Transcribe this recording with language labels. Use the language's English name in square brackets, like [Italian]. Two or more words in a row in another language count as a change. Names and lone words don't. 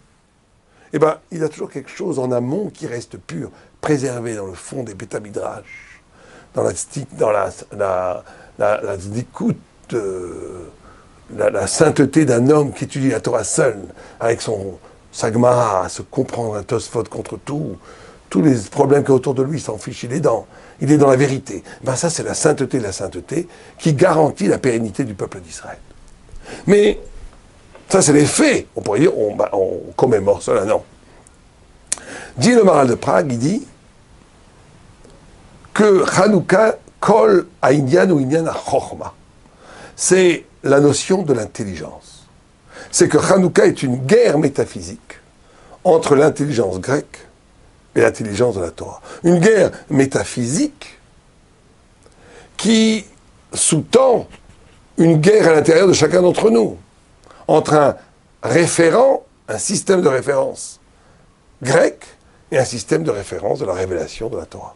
[French] Eh bien, il y a toujours quelque chose en amont qui reste pur, préservé dans le fond des bétamidrash, dans la sainteté d'un homme qui étudie la Torah seul, avec sa Gemara, à se comprendre un Tosfot contre tous les problèmes qu'il y a autour de lui, il s'en fiche, il est dans la vérité. Ben ça, c'est la sainteté de la sainteté qui garantit la pérennité du peuple d'Israël. Mais ça, c'est les faits. On pourrait dire, on commémore cela, non. Dit le Maharal de Prague, il dit que [Hebrew] חנוכה כל העניין הוא עניין החכמה. [French] C'est la notion de l'intelligence. C'est que Hanouka est une guerre métaphysique entre l'intelligence grecque et l'intelligence de la Torah. Une guerre métaphysique qui sous-tend une guerre à l'intérieur de chacun d'entre nous, entre un référent, un système de référence grec et un système de référence de la révélation de la Torah.